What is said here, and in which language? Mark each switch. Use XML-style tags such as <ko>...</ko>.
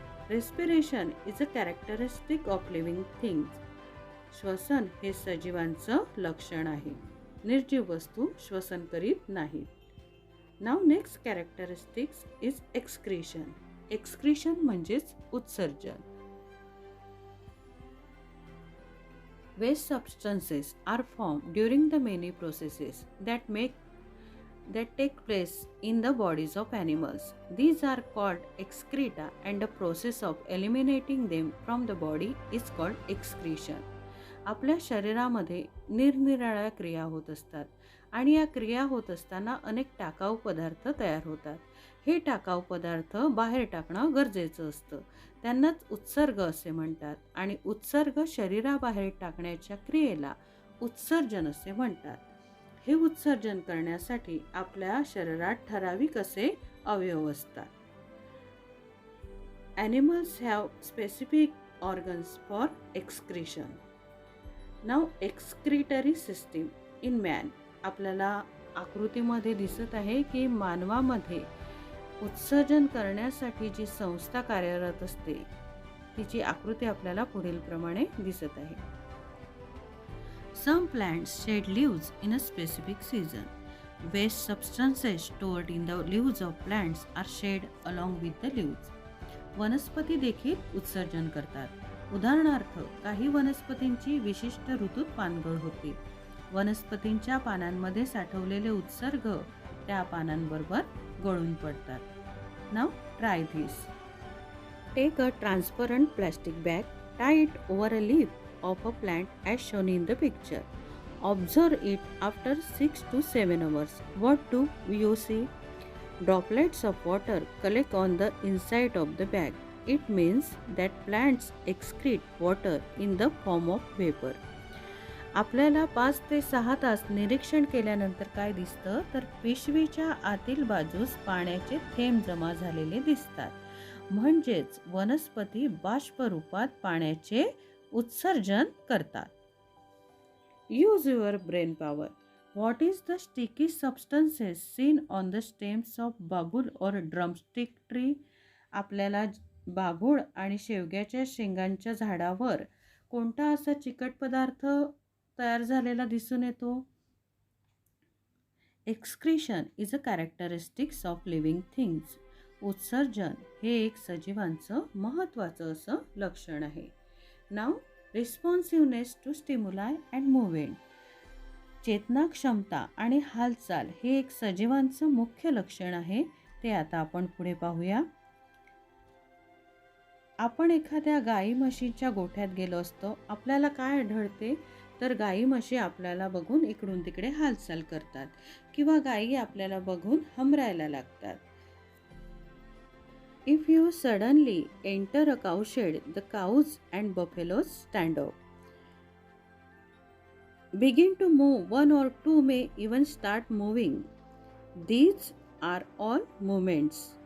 <en>Respiration is a characteristic of living things.</en> <mr>श्वसन हे सजीवांचं लक्षण आहे. निर्जीव वस्तू श्वसन करीत नाहीत. नाव next characteristics is excretion. Excretion म्हणजेच उत्सर्जन.</mr> <en>Waste substances are formed during the many processes that take place in the bodies of animals. These are called excreta and the process of eliminating them from the body is called excretion.</en> <mr>आपल्या शरीरामध्ये निरनिराळ्या क्रिया होत असतात आणि या क्रिया होत असताना अनेक टाकाऊ पदार्थ तयार होतात. हे टाकाऊ पदार्थ बाहेर टाकणं गरजेचं असतं. त्यांनाच उत्सर्ग असे म्हणतात आणि उत्सर्ग शरीराबाहेर टाकण्याच्या क्रियेला उत्सर्जन असे म्हणतात. हे उत्सर्जन करण्यासाठी आपल्या शरीरात ठराविक असे अवयव असतात.</mr> <en>Animals have specific organs for excretion. नाव excretory system in man.</en> <mr>आपल्याला आकृतीमध्ये दिसत आहे की मानवामध्ये उत्सर्जन करण्यासाठी जी संस्था कार्यरत असते तिची आकृती आपल्याला पुढील प्रमाणे दिसत आहे.</mr> <en>Some plants shed leaves in a specific season. Waste substances stored in the leaves of plants are shed along with the leaves.</en> <mr>वनस्पती देखील उत्सर्जन करतात. उदाहरणार्थ काही वनस्पतींची विशिष्ट ऋतूत पानगळ होते. वनस्पतींच्या पानांमध्ये साठवलेले उत्सर्ग त्या पानांबरोबर गळून पडतात.</mr> <en>Now try this. Take a transparent plastic bag, tie it over a leaf of a plant as shown in the picture. Observe it after 6 to 7 hours. What do you see? Droplets of water collect on the inside of the bag. It means that plants excrete water in the form of vapor.</en> <mr>आपल्याला 5 ते 6 तास निरीक्षण केल्यानंतर काय दिसतं तर पिशवीच्या आतील बाजूस पाण्याचे थेंब जमा झालेले दिसतात. म्हणजेच वनस्पती बाष्प रूपात पाण्याचे उत्सर्जन करतात.</mr> <en>Use your brain power. What is the sticky substances seen on the stems of babul or drumstick tree?</en> <mr>आपल्याला बाभूळ आणि शेवग्याच्या शेंगांच्या झाडावर कोणता असा चिकट पदार्थ तयार झालेला दिसून येतो?</mr> <en>Excretion is a characteristics of living things.</en> <mr>उत्सर्जन हे एक सजीवांचं महत्त्वाचं असं लक्षण आहे.</mr> <en>Now responsiveness to stimuli and movement.</en> <mr>चेतना क्षमता आणि हालचाल हे एक सजीवांचं मुख्य लक्षण आहे. ते आता आपण पुढे पाहूया. आपण एखाद्या गाई म्हशीच्या गोठ्यात गेलो असतो. आपल्याला काय आढळते तर गाई म्हशी आपल्याला बघून इकडून तिकडे हालचाल करतात किंवा गायी आपल्याला बघून हमरायला लागतात.</mr> <en>If you suddenly enter a cowshed, the cows and buffaloes stand up, begin to move. One or two may even start moving. These are all movements.</en>